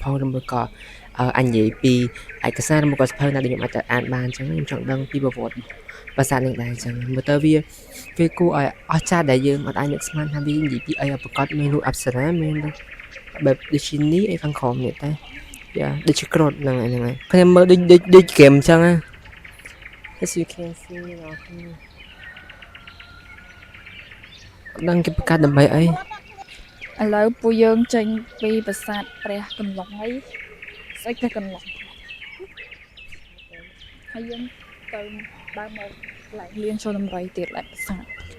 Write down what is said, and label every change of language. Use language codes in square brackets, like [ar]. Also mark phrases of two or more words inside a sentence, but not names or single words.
[km] ផងឬមួយក៏អញនិយាយពីឯកសារឬមួយក៏សភៅណាដែលខ្ញុំអាចទៅអានបានអញ្ចឹងខ្ញុំចង់ដឹងពីប្រវត្តិប្រាសាទនេះដែរអញ្ចឹងមើលទៅវាគួរឲ្យអស្ចារ្យដែលយើងអត់អាចនឹកស្មានថាវានិយាយពីអីប្រកបមានរូបអប្សរាមានបែបដូចជានេះអីខាងក្រោមនេះតែយ៉ាដូចជាក្រត់ហ្នឹងហើយខ្ញុំមើលដូចហ្គេមអញ្ចឹងណា [en] As you can see [km] ដឹងគេបង្កើតដើម្បីអី ឥឡូវពួកយើងចេញពីប្រាសាទព្រះកន្លងហើយស្អីព្រះកន្លងហើយយើងទៅដើរមកកន្លែងលៀនចូលដំរីទៀតlạiប្រាសាទ